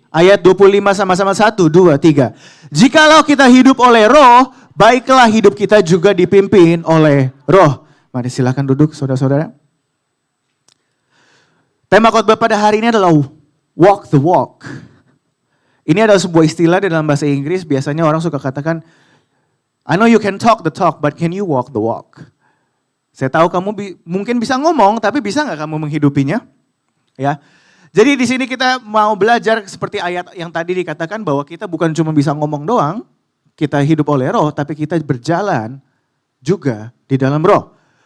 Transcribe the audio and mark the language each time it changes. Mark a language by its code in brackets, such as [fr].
[id] Ayat 25 sama-sama 1, 2, 3. Jikalau kita hidup oleh roh, baiklah hidup kita juga dipimpin oleh roh. Mari silakan duduk saudara-saudara. Tema khotbah pada hari ini adalah [en] walk the walk. [id] Ini adalah sebuah istilah di dalam bahasa Inggris. Biasanya orang suka katakan, [en] I know you can talk the talk, but can you walk the walk? [id] Saya tahu kamu mungkin bisa ngomong, tapi bisa nggak kamu menghidupinya? Ya. Jadi di sini kita mau belajar seperti ayat yang tadi dikatakan bahwa kita bukan cuma bisa ngomong doang, kita hidup oleh roh, tapi kita berjalan juga di dalam roh.